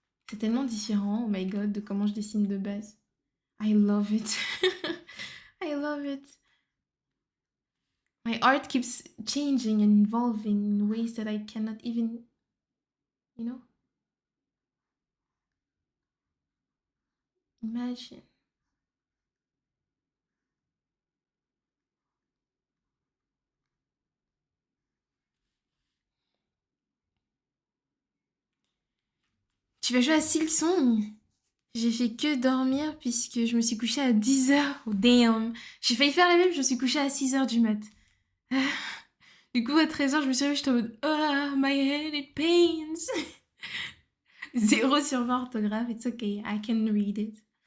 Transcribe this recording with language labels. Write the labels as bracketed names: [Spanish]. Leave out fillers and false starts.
[French] C'est tellement différent, [English] oh my god, [French] de comment je dessine de base. [English] I love it. I love it. My art keeps changing and evolving in ways that I cannot even, you know, imagine. [French] Tu vas jouer à Silksong? J'ai fait que dormir puisque je me suis couchée à 10h. [English] Oh damn. [French] J'ai failli faire la même, je me suis couchée à 6h du mat. Du coup, à 13h, je me suis réveillée, j'étais en mode [English] oh, my head, it pains. 0/20 orthographe, it's okay, I can read it.